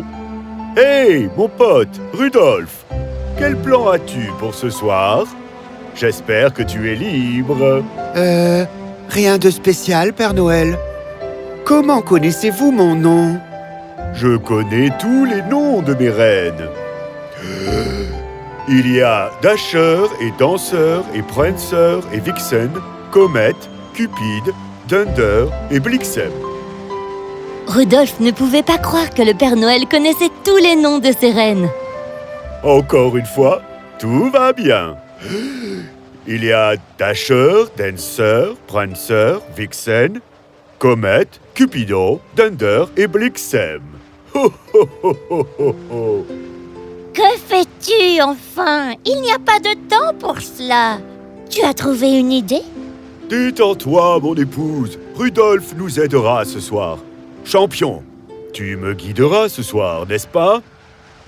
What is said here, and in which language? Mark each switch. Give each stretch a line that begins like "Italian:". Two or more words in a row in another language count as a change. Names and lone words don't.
French: Hey, mon pote, Rudolf, quel plan as-tu pour ce soir? J'espère que tu es libre. Rien de spécial, Père Noël. Comment connaissez-vous mon nom? Je connais tous les noms de mes reines. Il y a Dasher et Danseur et Prancer et Vixen, Comet, Cupid, Dunder et Blixen. Rudolf ne pouvait pas croire que le Père Noël connaissait tous les noms de ses reines. Encore une fois, tout va bien. Il y a Dasher, Dancer, Prancer, Vixen, Comet, Cupido, Dunder et Blixen. Ho, ho, ho, ho, ho, ho. Que fais-tu enfin? Il n'y a pas de temps pour cela. Tu as trouvé une idée? Détends-toi, mon épouse. Rudolf nous aidera ce soir. Champion, tu me guideras ce soir, n'est-ce pas?